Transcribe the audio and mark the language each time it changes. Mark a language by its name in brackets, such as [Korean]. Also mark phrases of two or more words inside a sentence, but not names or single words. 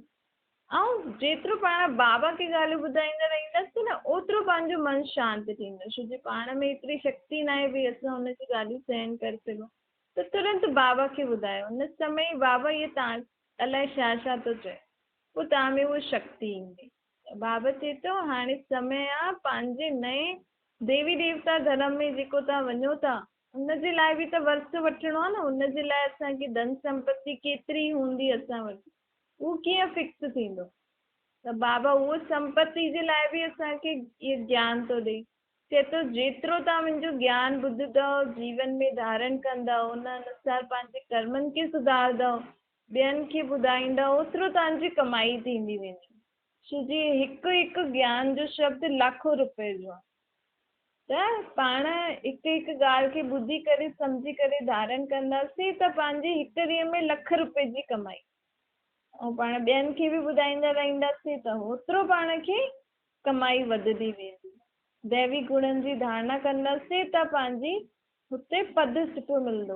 [Sindhi] ऐं जेतिरो पाण बाबा खे ॻाल्हियूं ॿुधाईंदा रहंदासीं न, ओतिरो पंहिंजो मन शांति थींदो। छो जो पाण में एतिरी शक्ति न आहे भई असां हुनजी ॻाल्हियूं सहन करे सघूं। त तुरंत बाबा खे ॿुधायो, हुन समय बाबा इहे तव्हां अलाए छा छा थो चए, पोइ तव्हां में उहा शक्ति ईंदी। बाबा चए थो हाणे समय आहे पंहिंजे नए देवी देवता धर्म में जेको तव्हां वञो था, हुनजे लाइ बि त वर्त वठिणो आहे न। हुनजे लाइ असांखे धन संपत्ति केतिरी हूंदी असां वटि, उहो कीअं फिक्स थींदो? त बाबा उहो संपत्ति जे लाइ बि असांखे इहो ज्ञान थो ॾे। चए थो जेतिरो तव्हां मुंहिंजो ज्ञान ॿुधंदव, जीवन में धारण कंदव, उन अनुसार पंहिंजे कर्मनि खे सुधारंदव, ॿियनि खे ॿुधाईंदव, ओतिरो तव्हांजी कमाई थींदी वेंदी। छो जी हिकु हिकु ज्ञान जो शब्द लाखों रुपए जो आहे। त पाण हिकु हिकु ॻाल्हि खे ॿुधी करे, सम्झी करे धारण कंदासीं त पंहिंजी हिकु ॾींहं में लख रुपए जी कमाई। ऐं पाण ॿियनि खे बि ॿुधाईंदा रहंदासीं त ओतिरो पाण खे कमाई वधंदी वेंदी। दैवी गुणनि जी धारणा कंदासीं त पंहिंजी हुते पद सुठो मिलंदो।